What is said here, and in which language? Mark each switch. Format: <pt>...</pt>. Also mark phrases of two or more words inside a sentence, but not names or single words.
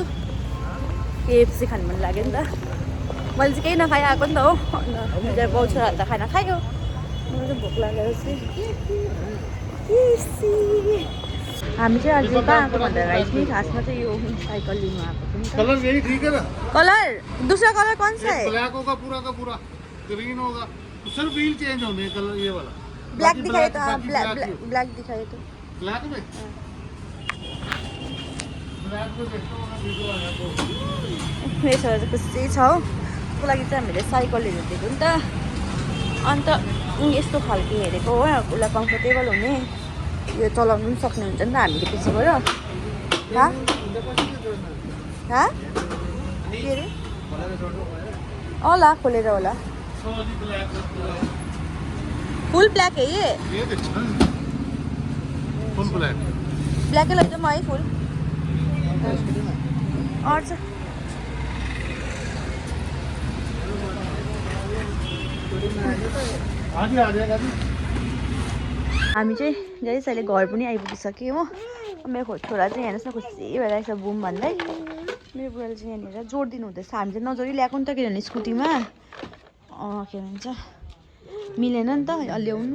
<ne>केएफसी खानु मन लाग्यो नि त। मैले चाहिँ केही नखाइ आएको नि त हो। अन्त बाउ छोराहरू त खाना खायो। मलाई चाहिँ भोक लागेर चाहिँ हामी चाहिँ अझै कहाँ आएको भन्दा गाइज नि खासमा चाहिँ यो साइकल लिनु आएको थियो नि त।</ne> <hi>कलर यही ठीक है ना? कलर दूसरा कलर कौन सा है? ब्लैक होगा पूरा का पूरा, ग्रीन होगा तो सिर्फ</hi> <en>wheel change</en> <hi>होने हैं, कलर ये वाला। ब्लैक दिखाए तो, बाकी ब्लैक black ही। ब्लैक दिखाए तो। ब्लैक में ब्लैक में देखता हूँ ना वीडियो आया तो।</hi> <ne>मेरो छोरा चाहिँ खुसी छ हो। उसको लागि चाहिँ हामीले साइकलहरू दिएको नि त। अन्त यस्तो खालको हेरेको हो, उसलाई कम्फर्टेबल हुने, यो चलाउनु पनि सक्ने हुन्छ नि त हामीले पछिबाट। के अरे ला खोलेर होला।</ne> <en>full black</en> <hi>है ये देखना</hi> <en>full black.</en> <hi>ब्लैक लैजाऊँ है फुल। और छ आगे आ जाएगा जी।</hi> <ne>हामी चाहिँ गाइस अहिले घर पनि आइपुगिसक्यो हो। मेरो छोरा चाहिँ हेर्नुहोस् न खुसी भइरहेको छ बुम भन्दै। मेरो बुढाले चाहिँ यहाँनिर जोडिदिनु हुँदैछ। हामी चाहिँ नजोडी ल्याएको नि त, किनभने स्कुटीमा के भन्छ मिलेन नि त ल्याउनु।</ne>